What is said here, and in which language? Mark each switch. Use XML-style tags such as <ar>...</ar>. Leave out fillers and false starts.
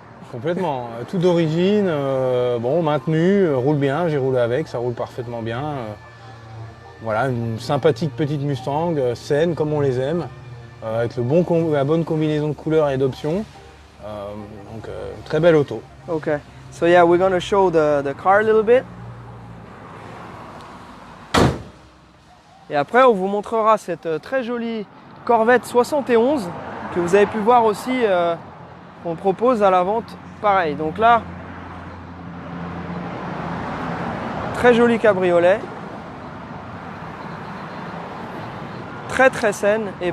<fr>Complètement. Tout d'origine, bon, maintenu, roule bien, j'ai roulé avec, ça roule parfaitement bien. Voilà, une sympathique petite Mustang, saine comme on les aime, avec la bonne combinaison de couleurs et d'options. Donc, très belle auto. Ok.</fr> <en>So yeah, we're gonna show the car a little bit.</en> <fr>Et après, on vous montrera cette très jolie Corvette 71 que vous avez pu voir aussi. On propose à la vente pareil. Donc là, très joli cabriolet, très très saine et</fr>